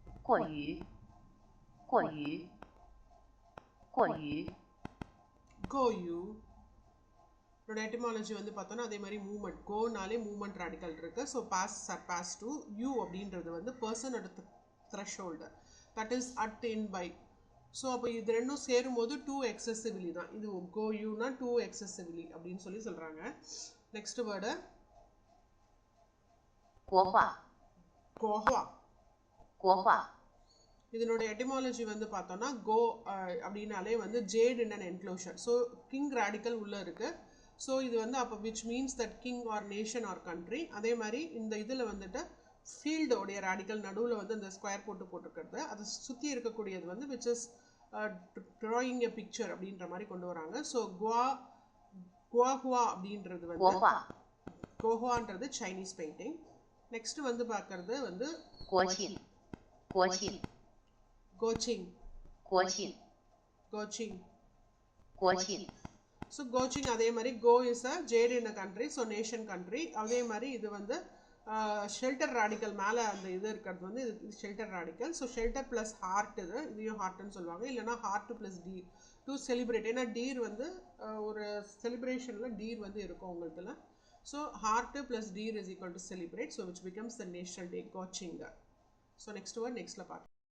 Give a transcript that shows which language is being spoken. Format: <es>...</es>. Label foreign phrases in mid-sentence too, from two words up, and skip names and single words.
<zh>过于过于过于过于</zh> <ta>இதோட எட்டிமாலஜி வந்து பார்த்தோன்னா அதே மாதிரி மூவ்மெண்ட் கோனாலே</ta> <en>movement radical</en> <ta>இருக்கு</ta> <en>so pass surpass</en> <ta>டு யூ அப்படின்றது வந்து</ta> <en>person at threshold that is at in by so</en> <ta>அப்போ இது ரெண்டும் சேரும்போது</ta> <en>too excessively</en> <ta>தான் இது கோ யூனா</ta> <en>too excessively</en> <ta>அப்படின்னு சொல்லி சொல்கிறாங்க</ta> <en>next word</en> <zh>国画 கோஹ்வா 国画</zh> <ta>இதனோட எட்டிமாலஜி வந்து பார்த்தோன்னா கோ அப்படின்னாலே வந்து</ta> <en>jade in an enclosure so king radical</en> <ta>உள்ளே இருக்குது ஸோ இது வந்து அப்போ</ta> <en>which means that king or nation or country</en> <ta>அதே மாதிரி இந்த இதில் வந்துட்டு ஃபீல்டோடைய ராடிக்கல் நடுவில் வந்து இந்த ஸ்கொயர் போட்டிருக்கிறது அதை சுற்றி இருக்கக்கூடியது வந்து</ta> <en>which is drawing a picture</en> <ta>அப்படின்ற மாதிரி கொண்டு வராங்க ஸோ குவாஹுவா அப்படின்றது வந்து கோஹுவான்றது</ta> <en>Chinese painting</en> <ta>நெக்ஸ்ட் வந்து பார்க்கறது வந்து</ta> <zh>国庆国庆 கோச்சிங் 国庆 கோச்சிங் 国庆</zh> <ta>ஸோ கோச்சிங் அதே மாதிரி</ta> <en>guo is a jade in a country so nation country</en> <ta>அதே மாதிரி இது வந்து</ta> <en>shelter radical</en> <ta>மேலே அந்த இது இருக்கிறது வந்து இது</ta> <en>shelter radical so shelter plus heart</en> <ta>இதையும் ஹார்ட்னு சொல்லுவாங்க இல்லைனா</ta> <en>heart plus deer to celebrate</en> <ta>ஏன்னா டீர் வந்து ஒரு செலிப்ரேஷனில் டீர் வந்து இருக்கும் உங்களுக்குல</ta> <en>so heart plus deer is equal to celebrate so which becomes the national day</en> <ta>கோச்சிங்</ta> <en>so next word</en> <ta>நெக்ஸ்ட்டில் பார்க்கலாம்</ta>